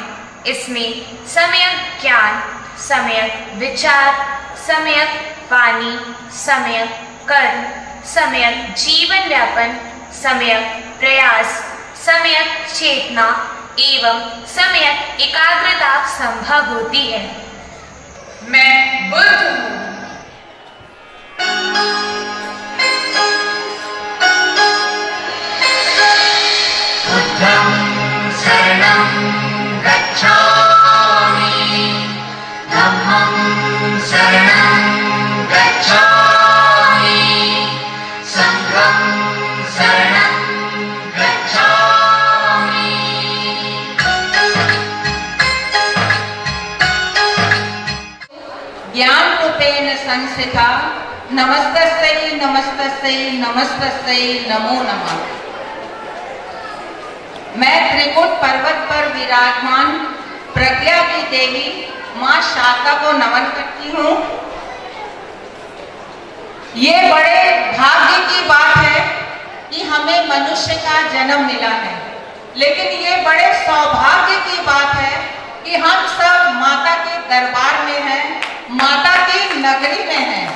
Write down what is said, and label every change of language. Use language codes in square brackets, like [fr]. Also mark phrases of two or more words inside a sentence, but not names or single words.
[hi] इसमें सम्यक ज्ञान, सम्यक विचार, सम्यक वाणी, सम्यक कर्म, सम्यक जीवन यापन, सम्यक प्रयास, सम्यक चेतना एवं सम्यक एकाग्रता संभव होती है। मैं बुद्ध हूँ। [pi] बुद्धं शरणं गच्छामि, धम्मं शरणं गच्छामि, संघं शरणं गच्छामि। [sa] ज्ञान रूपेण संस्थिता नमस्तस्यै नमस्तस्यै नमस्तस्यै नमो नमः। [hi] मैं त्रिकुट पर्वत पर विराजमान प्रज्ञा की देवी माँ शारदा को नमन करती हूँ। ये बड़े भाग्य की बात है कि हमें मनुष्य का जन्म मिला है, लेकिन ये बड़े सौभाग्य की बात है कि हम सब माता के दरबार में हैं, माता की नगरी में हैं।